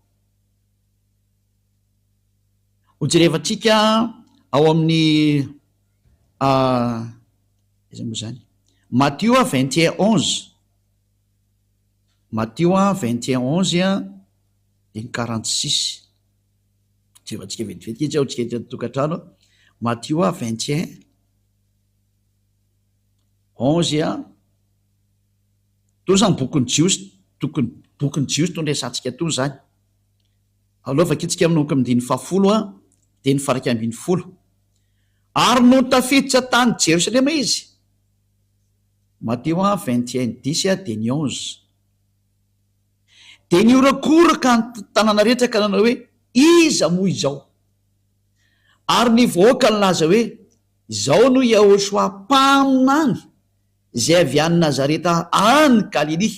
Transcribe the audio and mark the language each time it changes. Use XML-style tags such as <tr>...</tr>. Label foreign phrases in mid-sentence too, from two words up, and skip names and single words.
<mg>Ho jerevantsika ao amin'ny iza moa zany Matthieu 21:11, Matthieu 21:11 dia ny 46. Jerevantsika vetivetika izy ao tsika eto tokantrano. Matthieu 21:11 to zany bokyny jiosy, bokyny jiosy to ndraisantsika to zany. Alovaka itsika aminoko amin'ny diny 10 dia ny faraka ambiny 10. Ary no tafiditra tany Jerosalema izy. Matthieu 21:10 dia ny 11. Dia niorakoraka ny tanàna rehetra ka nanao hoe iza moa izao, ary ny vahoaka nilaza hoe izao no Yahoshua mpaminany izay avy any Nazareta any Galilia.</mg>